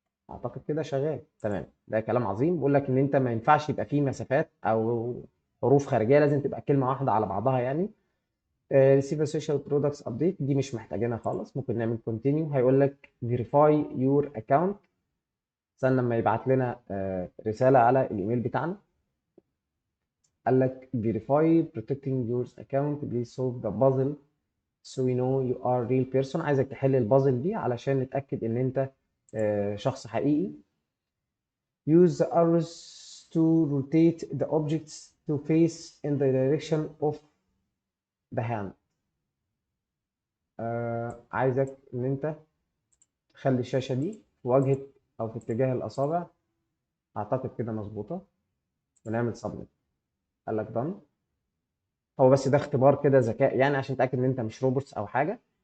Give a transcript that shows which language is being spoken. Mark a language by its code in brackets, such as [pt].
[ar] اعتقد كده شغال تمام. ده كلام عظيم. بيقول لك ان انت ما ينفعش يبقى فيه مسافات او حروف خارجيه، لازم تبقى كلمه واحده على بعضها يعني. ريسيف سوشيال برودكتس ابديت دي مش محتاجينها خالص. ممكن نعمل كونتينيو. هيقول لك فيريفاي يور اكونت. استنى لما يبعت لنا رساله على الايميل بتاعنا. قال لك [en] verify protecting your account please solve the puzzle so we know you are real person. [ar] عايزك تحل البازل دي علشان نتاكد ان انت شخص حقيقي. [en] use the arrows to rotate the objects to face in the direction of the hand. [ar] عايزك ان انت تخلي الشاشة دي في واجهة أو في اتجاه الأصابع. أعتقد كده مظبوطة. ونعمل سبميت. قال لك done. هو بس ده اختبار كده ذكاء يعني عشان تتأكد إن أنت مش روبوتس أو حاجة.